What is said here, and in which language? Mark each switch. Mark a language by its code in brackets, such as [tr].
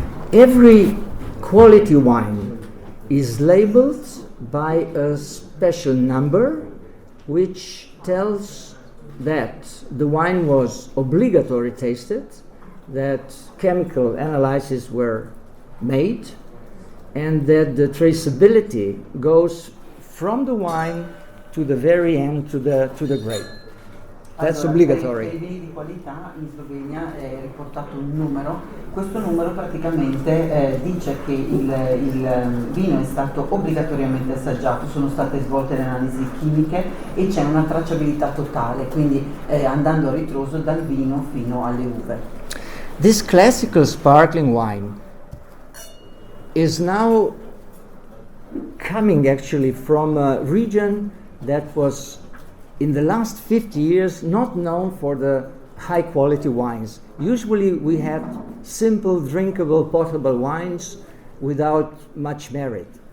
[en] Every quality wine is labeled by a special number which tells that the wine was obligatory tasted, that chemical analyses were made, and that the traceability goes from the wine to the very end, to the grape. That's [it] Allora, [en] obligatory. [it] Per i vini di qualità in Slovenia è riportato un numero. Questo numero praticamente dice che il vino è stato obbligatoriamente assaggiato, sono state svolte le analisi chimiche e c'è una tracciabilità totale, quindi andando a ritroso dal vino fino alle uve. [en] This classical sparkling wine is now coming actually from a region that was in the last 50 years not known for the high quality wines. Usually we had simple, drinkable, potable wines without much merit.